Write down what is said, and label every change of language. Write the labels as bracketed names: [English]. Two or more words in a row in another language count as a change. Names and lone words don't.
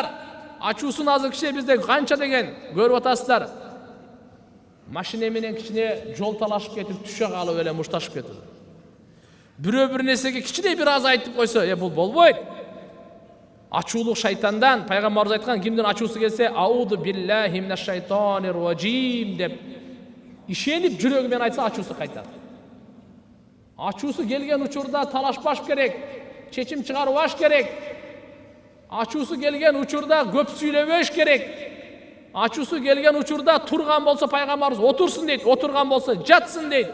[Kyrgyz] Ачуусун азыр кичине бизде канча деген көрүп атасыздар. Машина менен кичине жол талашып кетип, түшө калып эле мушташып кетет. Бирөө бир нерсеге кичине бир аз айтып койсо, бул болбойт. Ачуулук шайтандан, пайгамбарыбыз айткан, кимдин ачуусу келсе, [Arabic] أعوذ بالله من الشيطان الرجيم [Kyrgyz] деп ишенип жүрөгү менен айтса, ачуусу кайтат. Ачуусу келген учурда талашпаш керек, чечим чыгарбаш керек. Ачуусу келген учурда көп сүйлөбөш керек. Ачуусу келген учурда турган болсо пайгамбарыбыз отурсун дейт, отурган болсо жатсын дейт.